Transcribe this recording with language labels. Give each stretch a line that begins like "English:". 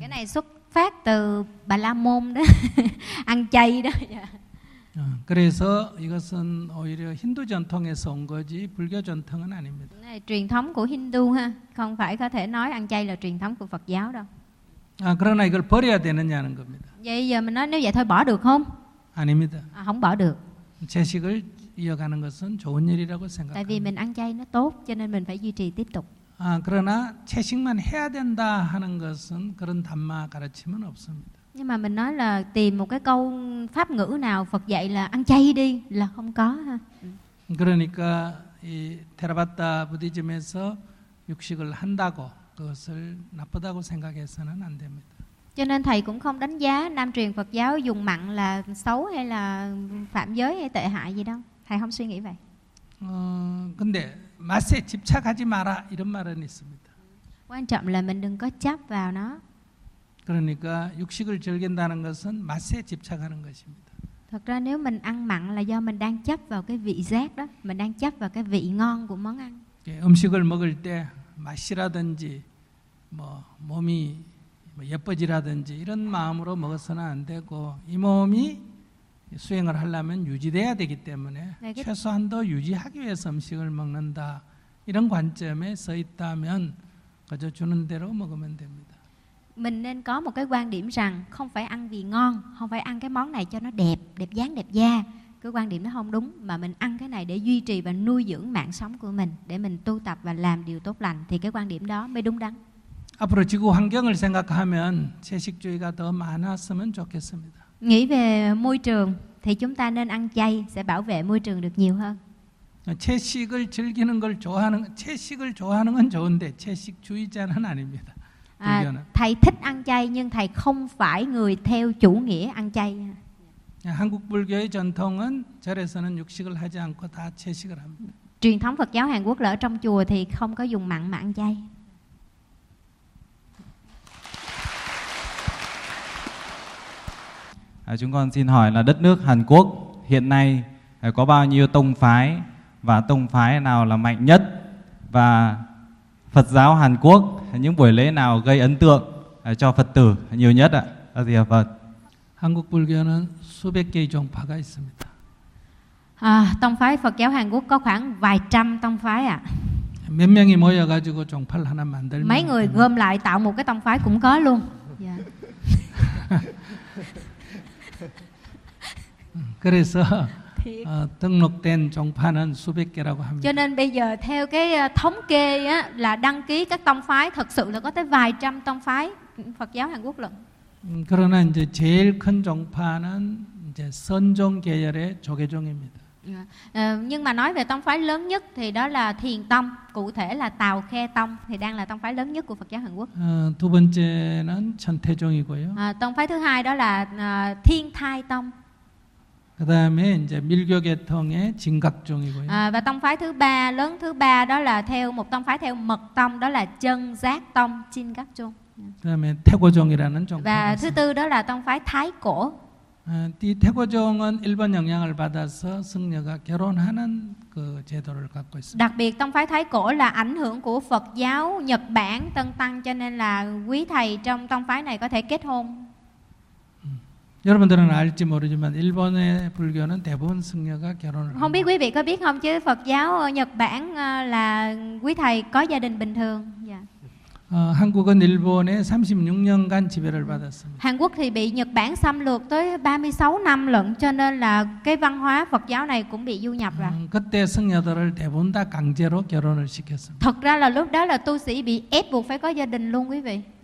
Vietnamese: Cái này xuất phát từ Bà La Môn đó, ăn chay đó.
Korean: 그래서 이것은 오히려 힌두 전통에서 온 거지 불교 전통은 아닙니다.
Vietnamese: Này, truyền thống của Hindu ha, không phải có thể nói ăn chay là truyền thống của Phật giáo đâu.
Korean: 그러나 이걸 버려야 되느냐는 겁니다.
Vietnamese: Vậy giờ mình nói nếu vậy thôi bỏ được không?
Korean: 아닙니다.
Vietnamese: Không bỏ được.
Korean: 채식을 이어가는 것은 좋은 일이라고 생각합니다.
Vietnamese: Tại vì mình ăn chay nó tốt cho nên mình phải duy trì tiếp tục.
Korean: 그러나 채식만 해야 된다 하는 것은 그런 담마 가르침은 없습니다.
Vietnamese: Nhưng mà mình nói là tìm một cái câu pháp ngữ nào Phật dạy là ăn chay đi là không có ha.
Korean: 그러니까 이 테라바타 부디즘에서 육식을 한다고 그것을 나쁘다고 생각해서는 안 됩니다.
Vietnamese: Cho nên thầy cũng không đánh giá Nam truyền Phật giáo dùng mặn là xấu hay là phạm giới hay tệ hại gì đâu. Thầy không suy nghĩ vậy.
Korean: 근데 맛에 집착하지 마라 이런 말은 있습니다.
Vietnamese: Quan trọng là mình đừng có chấp vào nó.
Korean: 그러니까 육식을 즐긴다는 것은 맛에 집착하는 것입니다.
Vietnamese: Thật ra nếu mình ăn mặn là do mình đang chấp vào cái vị giác đó, mình đang chấp vào cái vị ngon của món ăn.
Korean: 음식을 먹을 때 맛이라든지 뭐 몸이 예뻐지라든지 이런 마음으로 먹어서는 안 되고 이 몸이 수행을 하려면 유지돼야 되기 때문에 최소한도 유지하기 위해서 음식을 먹는다 이런 관점에 서 있다면 그저 주는 대로 먹으면 됩니다.
Vietnamese: Mình nên có một cái quan điểm rằng không phải ăn vì ngon, không phải ăn cái món này cho nó đẹp, đẹp dáng, đẹp da. Cái quan điểm nó không đúng, mà mình ăn cái này để duy trì và nuôi dưỡng mạng sống của mình, để mình tu tập và làm điều tốt lành, thì cái quan điểm đó mới đúng đắn.
Korean: 앞으로 지구 환경을 생각하면 채식주의가 더 많았으면 좋겠습니다.
Vietnamese: Nghĩ về môi trường thì chúng ta nên ăn chay sẽ bảo vệ môi trường được nhiều hơn.
Korean: 채식을 즐기는 걸 좋아하는 채식을 좋아하는 건 좋은데 채식주의자는 아닙니다.
Vietnamese: Thầy thích ăn chay nhưng thầy không phải người theo chủ nghĩa ăn chay.
Korean: 한국 불교의 전통은 절에서는 육식을 하지 않고 다 채식을 합니다.
Vietnamese: Truyền thống Phật giáo Hàn Quốc là ở trong chùa thì không có dùng mặn mà ăn chay. 아, chúng con xin hỏi là đất nước Hàn Quốc hiện nay có bao nhiêu tông phái và tông phái nào là mạnh nhất, và Phật giáo Hàn Quốc những buổi lễ nào gây ấn tượng cho Phật tử nhiều nhất ạ? À, thưa Phật.
Korean: 한국 불교는 수백 개의 종파가 있습니다. 아, 동파의
Vietnamese: Phật giáo Hàn Quốc có khoảng vài trăm tông phái ạ.
Korean: 몇 명이 모여 가지고 종파를 하나 만들면
Vietnamese: Mấy người gom lại tạo một cái tông phái cũng có luôn.
English: Yeah.
Korean: 그래서 등록된 종파는 수백 개라고 합니다.
Vietnamese: Cho nên bây giờ theo cái thống kê á là đăng ký các tông phái thật sự là có tới vài trăm tông phái Phật giáo Hàn Quốc luôn.
Korean: 그러나 이제 제일 큰 종파는 이제 선종 계열의 조계종입니다.
Vietnamese: Nhưng mà nói về tông phái lớn nhất thì đó là Thiền tông, cụ thể là Tào Khe tông thì đang là tông phái lớn nhất của Phật giáo Hàn Quốc.
Korean: 두 번째는 천태종이고요.
Vietnamese: Tông phái thứ hai đó là Thiên Thai tông.
Korean: 그다음에 이제 밀교 계통의 진각종이고요.
Vietnamese: Và tông phái thứ ba lớn thứ ba đó là theo một tông phái theo Mật tông đó là Chân Giác tông, Chinggakjong.
Korean: 그다음에 태고종이라는 종파.
Vietnamese: Và thứ tư đó là tông phái Thái Cổ.
Korean: 이 태고종은 일본 영향을 받아서 승려가 결혼하는 그 제도를 갖고 있습니다.
Vietnamese: Đặc biệt tông phái Thái Cổ là ảnh hưởng của Phật giáo Nhật Bản Tân Tăng cho nên là quý thầy trong tông phái này có thể kết hôn.
Korean: 여러분들은 알지 모르지만 일본의 불교는 대부분 승려가 결혼을
Vietnamese: Không biết quý vị có biết không chứ Phật giáo Nhật Bản là quý thầy có gia đình bình thường. Dạ.
Korean: 한국은 일본에 36년간 지배를 받았습니다. 한국이
Vietnamese: bị Nhật Bản xâm lược tới 36 năm lận cho nên là cái văn hóa Phật giáo này cũng bị du nhập rồi.
Korean: 그때 승려들을 대부분 다 강제로 결혼을 시켰습니다.
Vietnamese: Thật ra là lúc đó là tu sĩ bị ép buộc phải có gia đình luôn quý vị.